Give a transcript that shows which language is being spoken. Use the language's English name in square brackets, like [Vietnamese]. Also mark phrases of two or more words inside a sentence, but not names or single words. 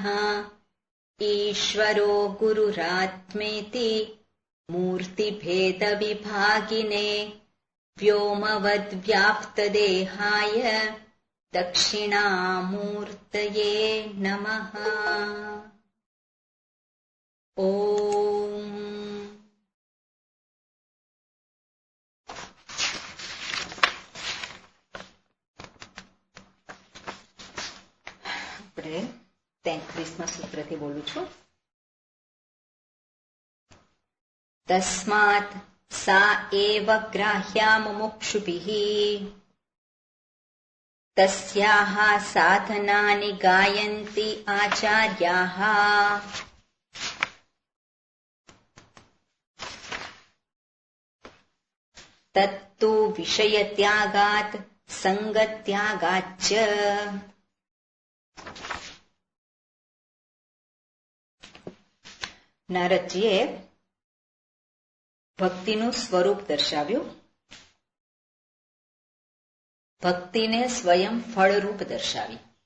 [Sanskrit] ईश्वरो गुरुरात्मेति मूर्तिभेदविभागिने व्योमवद्व्याप्तदेहाय दक्षिणामूर्तये नमः। ओम। [Gujarati] આપણે 33માં સૂત્રથી બોલું છું. [Sanskrit] તસ્માत् सा एव ग्राह्या मुमुक्षुभिः तस्याः साधनानि गायन्ति आचार्याः. तत्तु विषयत्यागात् संगत्यागाच्च. [Gujarati] નારદજીએ ભક્તિનું સ્વરૂપ દર્શાવ્યું, ભક્તિને સ્વયં ફળરૂપ દર્શાવી